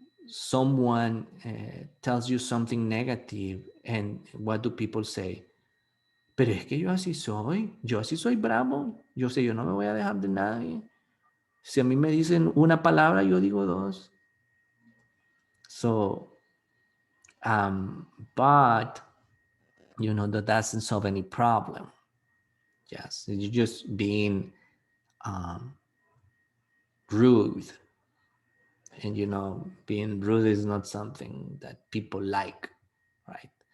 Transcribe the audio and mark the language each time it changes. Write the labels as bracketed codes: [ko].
[en] Someone tells you something negative, and what do people say? [es] Pero es que yo así soy bravo, yo no me voy a dejar de nadie. Si a mí me dicen una palabra, yo digo dos. [en] So, but that doesn't solve any problem. Yes, you're just being rude, and being rude is not something that people like, right?